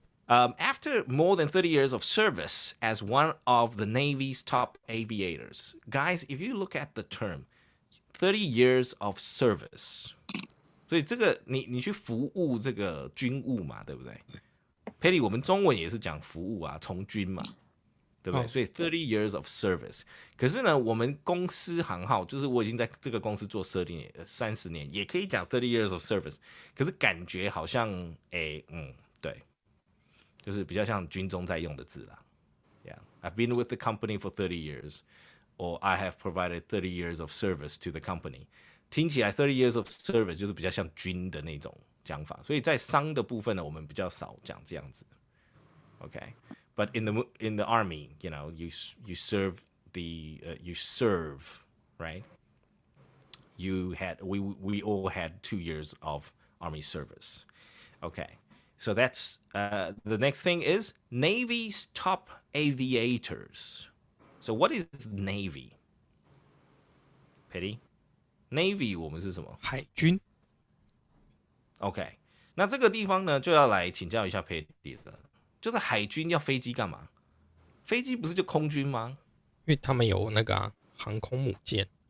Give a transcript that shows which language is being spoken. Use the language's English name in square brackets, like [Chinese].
[English] After more than 30 years of service as one of the Navy's top aviators, guys, if you look at the term 30 years of service, [Chinese] 所以这个你去服务这个军务嘛，对不对？ Petty， 我们中文也是讲服务啊，从军嘛，对不对？ [English] 所以30 years of service。 [Chinese] 可是呢，我们公司行号就是我已经在这个公司做30年，也可以讲30 years of service。可是感觉好像，对，就是比较像军中在用的字啦。 [English] Yeah, I've been with the company for 30 years, or I have provided 30 years of service to the company。 [Chinese] 听起来30 years of service 就是比较像军的那种讲法，所以在商的部分呢，我们比较少讲这样子。 [English] Okay, but in the army, you know, you serve you serve, right? We all had 2 years of army service. Okay, so that's the next thing is Navy's top aviators. So what is Navy? [Chinese] Petty?Navy 我们是什么？海军。 OK， 那这个地方呢，就要来请教一下 Petty 了，就是海军要飞机干嘛？飞机不是就空军吗？因为他们有那个航空母舰。